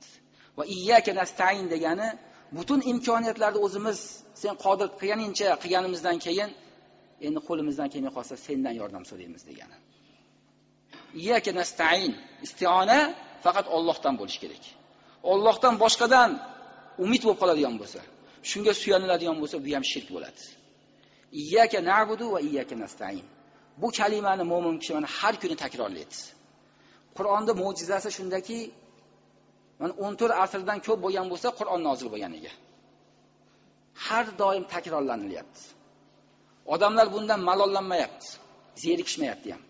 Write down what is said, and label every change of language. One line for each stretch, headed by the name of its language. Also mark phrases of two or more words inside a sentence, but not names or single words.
Arabic: وإياك نستعين
Uzbek: degani butun imkoniyatlarni o'zimiz sen qodir qilganingcha qilganimizdan keyin endi qo'limizdan kelmay qolsa sendan yordam so'raymiz degani.
Arabic: إياك نستعين,
Uzbek: isti'ona faqat Allohdan bo'lish kerak. Allohdan boshqadan umid bo'lib qoladigan bo'lsa, shunga suyaniladigan bo'lsa, bu ham shirk bo'ladi.
Arabic: إياك نعبد وإياك نستعين.
Uzbek: Bu kalimani mo'min kishi mana har kuni takrorlaydi. Qur'onda mo'jizasi shundaki, mana 14 asrdan ko'p bo'lgan bo'lsa, Qur'on nozil bo'lganiga. Har doim takrorlanilyapti. Odamlar bundan malollanmayapti, zerikishmayapti ham.